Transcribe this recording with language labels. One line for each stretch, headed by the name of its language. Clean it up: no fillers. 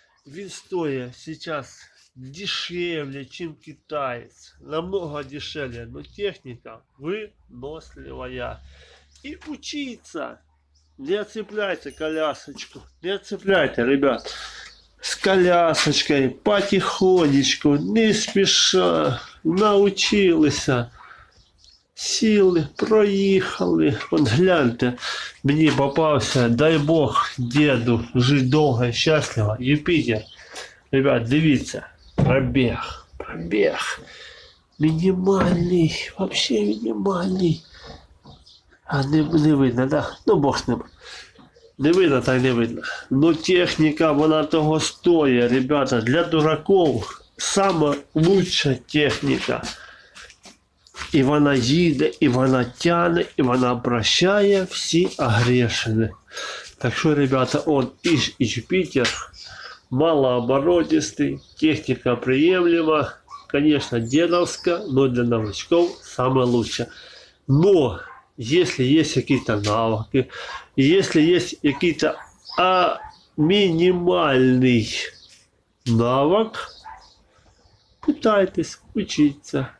Russian: Він стоит сейчас дешевле, чем китаец, намного дешевле, но техника выносливая. И учиться. Не отцепляйте колясочку, не отцепляйте, ребят. С колясочкой потихонечку, не спеша, научились.
Ukrainian: Сіли, проїхали. От гляньте, мені попався, дай Бог, деду, жити довго і щасливо. Юпітер. Ребят, дивіться, пробіг. Мінімальний,
Russian: вообще
Ukrainian: мінімальний. А не видно, да? Ну, Бог з ним. Не видно, так не видно. Ну, техніка, вона того стоїть, ребята.
Russian: Для дураков сама лучша техніка.
Ukrainian: І вона їде, і вона тяне, і вона прощає всі огрешення.
Russian: Так що, ребята, он і Юпитер малооборотистый, техника приемлема, конечно, дедовская, но для новичков самое лучшее. Но если есть какие-то навыки, если есть какие-то минимальный навык, пытайтесь учиться.